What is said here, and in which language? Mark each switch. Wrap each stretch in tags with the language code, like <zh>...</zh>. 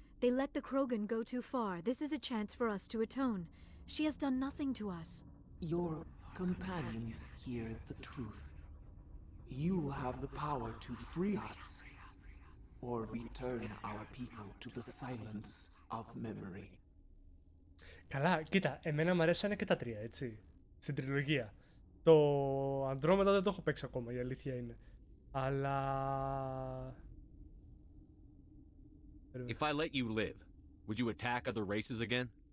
<en>They let the Krogan go too far. This is a chance for us to atone. She has done nothing to us. Your companions hear the truth. You have the power to free us, or return our people to the silence of memory.</en> <el>Καλά, κοίτα, εμένα μου αρέσανε και τα τρία, έτσι, στην τριλογία. Το Αντρόμετα δεν το έχω παίξει ακόμα, η αλήθεια είναι. Αλλά...</el> <en>If I let you live, would you attack other races again?</en>